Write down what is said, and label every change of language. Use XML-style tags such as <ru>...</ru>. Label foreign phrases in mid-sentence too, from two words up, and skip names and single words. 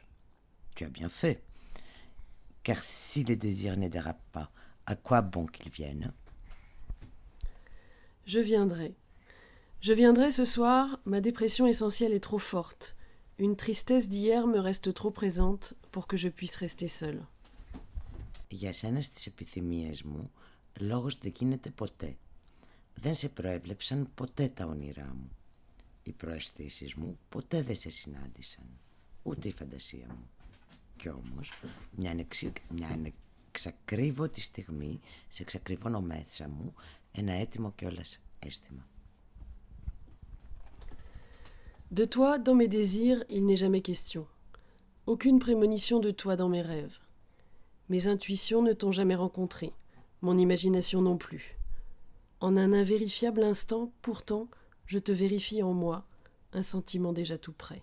<fr>Tu as bien fait, car si les désirs ne dérapent pas, à quoi bon qu'ils viennent? Je viendrai. Je viendrai ce soir, ma dépression essentielle est trop forte. Une tristesse d'hier me reste trop présente pour que je puisse rester seule.</fr> <el>Για σένα στις επιθυμίες μου, λόγος δεν γίνεται ποτέ. Δεν σε προέβλεψαν ποτέ τα όνειρά μου. Οι προαισθήσεις μου ποτέ δεν σε συνάντησαν, ούτε η φαντασία μου. Κι όμως, μια ανεξακρίβωτη στιγμή, σε εξακριβώνω μέσα μου ένα έτοιμο κιόλας αίσθημα.</el> <fr>De toi, dans mes désirs, il n'est jamais question. Aucune prémonition de toi dans mes rêves. Mes intuitions ne t'ont jamais rencontré, mon imagination non plus. En un invérifiable instant, pourtant, je te vérifie en moi, un sentiment déjà tout prêt.</fr>